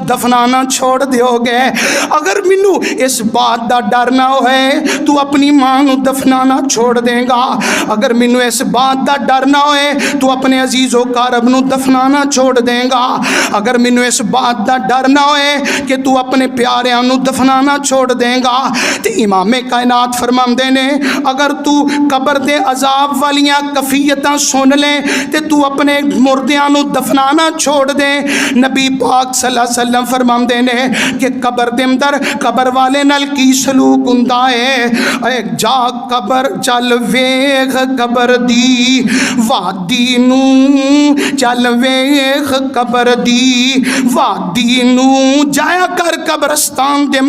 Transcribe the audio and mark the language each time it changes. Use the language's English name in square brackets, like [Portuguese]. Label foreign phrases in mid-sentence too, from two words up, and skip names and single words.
[Punjabi] دفنانا چھوڑ دیو گے، اگر مینوں اس گل دا ڈر نہ ہووے تو اپنی ماں نوں دفنانا چھوڑ دیویں گا، اگر مینوں اس گل دا ڈر نہ ہووے تو اپنے عزیز و اقارب نوں دفنانا چھوڑ دیویں گا، اگر مینوں اس گل دا ڈر نہ ہووے کہ تو اپنے پیاریاں نوں دفنانا چھوڑ دیویں گا، تو امامِ کائنات فرماندے نے اگر تو قبر دے عذاب والیاں کیفیتاں سن لے تے تو اپنے مردیاں نوں دفنانا چھوڑ دے. نبی پاک [Arabic] صلى الله عليه وسلم [Punjabi] فرماندے نے کہ قبر دے اندر قبر والے نال کی سلوک ہندا اے. جا قبر چل ویکھ قبر دی وادی نوں، چل ویکھ قبر دی وادی نوں، جایا کر قبرستان دے